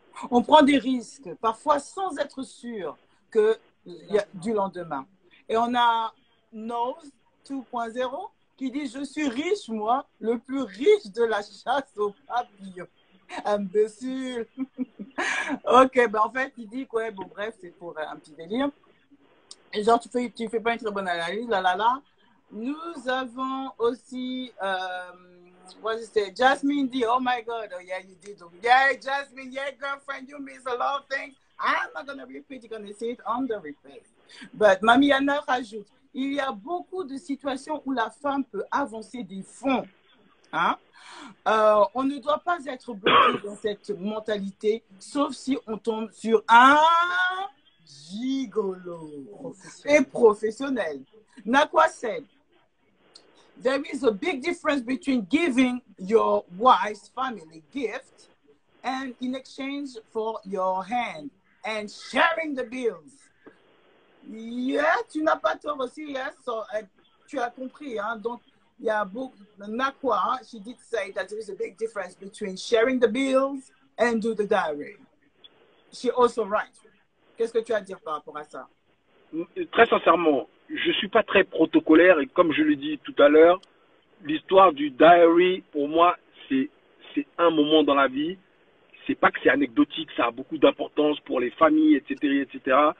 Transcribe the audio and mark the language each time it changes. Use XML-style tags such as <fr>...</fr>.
<fr>On prend des risques, parfois sans être sûr du lendemain. » Et on a Nose 2.0 qui dit « Je suis riche, moi, le plus riche de la chasse aux papillons. » Imbécile. Ok, ben en fait, il dit quoi, bref, c'est pour un petit délire. Et genre, tu fais pas une très bonne analyse, Nous avons aussi,</fr> <en>what is it? Jasmine D. Oh my God. Oh yeah, you did. Yeah, Jasmine. Yeah, girlfriend, you miss a lot of things. I'm not going to repeat. You're going to see it on the replay.</en> <fr>But Mami Anna rajoute, il y a beaucoup de situations où la femme peut avancer des fonds. Hein? On ne doit pas être bloqué dans cette mentalité, sauf si on tombe sur un gigolo et professionnel.</fr> <en>Nakwa said, there is a big difference between giving your wife's family gift and in exchange for your hand and sharing the bills.</en> <fr>Yeah, tu n'as pas tort aussi, yes, so, tu as compris, hein? Donc, il y a beaucoup,</fr> <en>Nakwa, she did say that there is a big difference between sharing the bills and do the diary. She also right.</en> <fr>Qu'est-ce que tu as à dire par rapport à ça? Très sincèrement, je ne suis pas très protocolaire et comme je l'ai dit tout à l'heure, l'histoire du diary, pour moi, c'est un moment dans la vie. C'est pas que c'est anecdotique, ça a beaucoup d'importance pour les familles, etc., etc.</fr>